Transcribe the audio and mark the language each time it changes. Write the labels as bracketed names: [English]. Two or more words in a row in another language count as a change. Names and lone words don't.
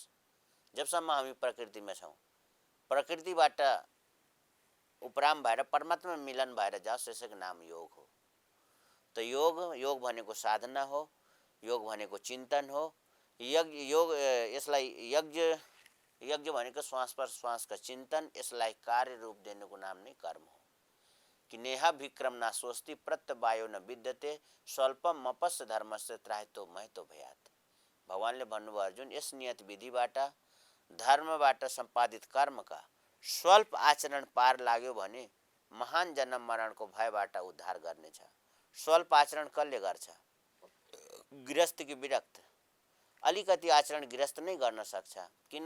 [Nepali] जबसम्म हामी प्रकृतिमा छौँ, प्रकृतिबाट उपराम भएर परमात्मा मिलन भएर जाओस्, यसैको नाम योग हो। त योग भनेको साधना हो, योग भनेको चिन्तन हो। योग यसलाई यज्ञ भनेको श्वास प्रश्वासका चिन्तन, यसलाई कार्य रूप दिनुको नाम नै कर्म हो। कि [Sanskrit] नेहा विक्रम न स्वस्ति प्रत्यवायो न विद्यते स्वल्पम मपस्य धर्मस्य त्राहितो महतो भयात। [Nepali] भगवानले भन्नुभयो अर्जुन, यस नियत विधिबाट, धर्मबाट सम्पादित कर्मका स्वल्प आचरण पार लाग्यो भने महान जन्म मरणको भयबाट उद्धार गर्नेछ। स्वल्प आचरण कसले गर्छ? गृहस्थ कि विरक्त? अलिकति आचरण गृहस्थ नै गर्न सक्छ, किन?